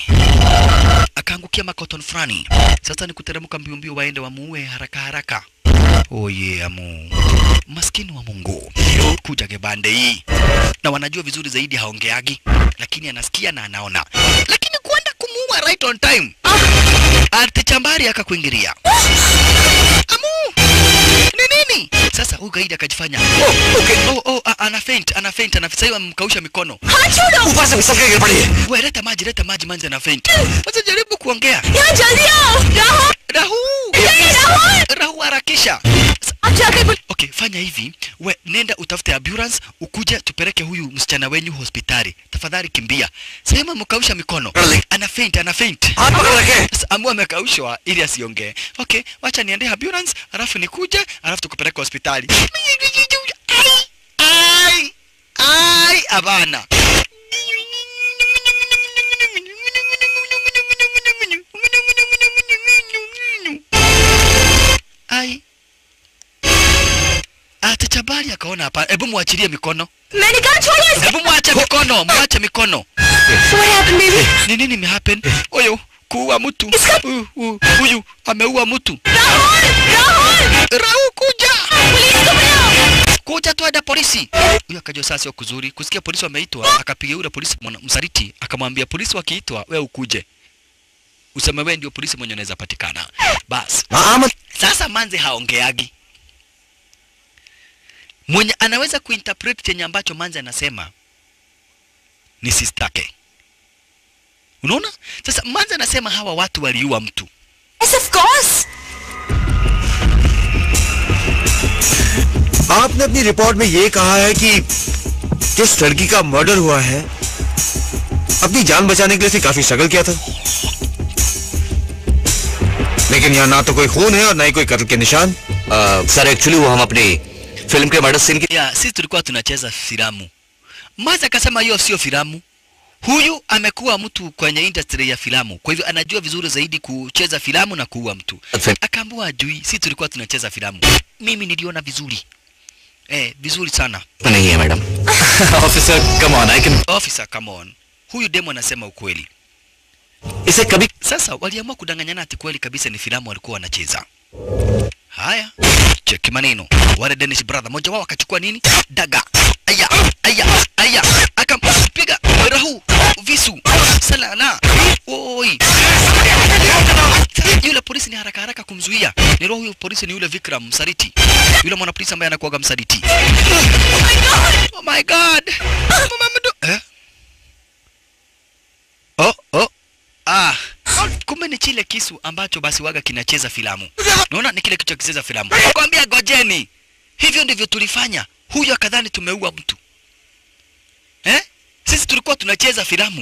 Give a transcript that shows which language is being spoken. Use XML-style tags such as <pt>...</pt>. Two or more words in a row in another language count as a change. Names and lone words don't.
<sw>Akaangukia makoton frani. Sasa ni kuteremka mbio waende wamuue haraka. Oye Amu. Maskini wa Mungu. Kuja gebande hii. Na wanajua vizuri zaidi haongeagi. Lakini anasikia na anaona. Lakini kuenda kumuua</sw> <en>right on time.</en> <sw>Arte Chabra akakuingilia. Amu. Ni nini? Sasa huyu gaidi akajifanya. Ana faint. Sasa amemkausha mikono.</sw> <hi>ऊपर से फिसल के गिर पड़ी है।</hi> <sw>Wewe leta maji manzi ana faint. Sasa jaribu kuongea.</sw> <hi>यहाँ जल्दी आओ।</hi> <sw>Rahu harakisha. Okay, fanya hivi, we nenda utafute ambulance, ukuje tupeleke huyu msichana wenyu hospitali. Tafadhali kimbia. Sema mkausha mikono. Ana faint. Amua amekaushwa ili asiongee. Okay, wacha niende ambulance, alafu nikuje, alafu tukupeleke hospitali. Ai, abana. Ai. Atachabali akaona hapa. Hebu muachilie mikono.</sw> <hi>मैंने कहा छोड़िए.</hi> <sw>Hebu muache mikono.</sw> <en>What happened, baby?</en> <sw>Ni nini imehappen? Oyo, kuua mtu. Huyu ameua mtu. Rahul kuja.</sw> <hi>Police को बुलाओ.</hi> <sw>Kuja tuenda polisi. Huyo akajua sasa sio kuzuri. Kusikia polisi wameitwa, akapiga yule polisi msaliti, akamwambia polisi wakiitwa, wewe ukuje. Useme wewe ndio polisi mwenye anaweza patikana. Bas. Sasa manze haongeagi. Mwenye anaweza kuinterpret chenye ambacho manze anasema ni sistake. Unaona? Sasa manze anasema hawa watu waliua mtu.</sw> <en>Yes, of course.</en> <hi>आपने अपनी रिपोर्ट में ये कहा है कि जिस लड़की का मर्डर हुआ है अपनी जान बचाने के लिए उसने काफी स्ट्रगल किया था, लेकिन यहाँ ना तो कोई खून है और ना ही कोई कत्ल के निशान। सर एक्चुअली वो हम अपनी फिल्म के</hi> <en>murder scene</en> <hi>की</hi> <sw>Sisi tulikuwa tunacheza filamu. Maza akasema hiyo sio filamu. Huyu amekuwa mtu kwenye industry ya filamu. Kwa hivyo anajua vizuri zaidi kucheza filamu na kuua mtu. Akaambiwa ajui, sisi tulikuwa tunacheza filamu. Mimi niliona vizuri. Vizuri sana.</sw> <hi>नहीं है</hi> <en>madam. officer come on I can. Officer, come on.</en> <sw>Huyu demo anasema ukweli.</sw> <hi>इसे कभी</hi> <sw>Sasa waliamua kudanganyana ati kweli kabisa ni filamu walikuwa wanacheza. Haya, cheki maneno. Wale Danish brother moja wao akachukua nini? Daga. Aya. Akampiga Rahul visu. Salala. Oi. Yule polisi ni haraka kumzuia. Ni roho huyo polisi ni yule Vikram msaliti. Yule mwana polisi ambaye anakuaga msaliti.</sw> <en>Oh my god.</en> <sw>Kumbe ni chile kisu ambacho basi waga kinacheza filamu. Unaona ni kile kitu kicheza filamu. Nakwambia gojeni. Hivyo ndivyo tulifanya. Huyu akadhani tumeua mtu. Sisi tulikuwa tunacheza filamu.</sw>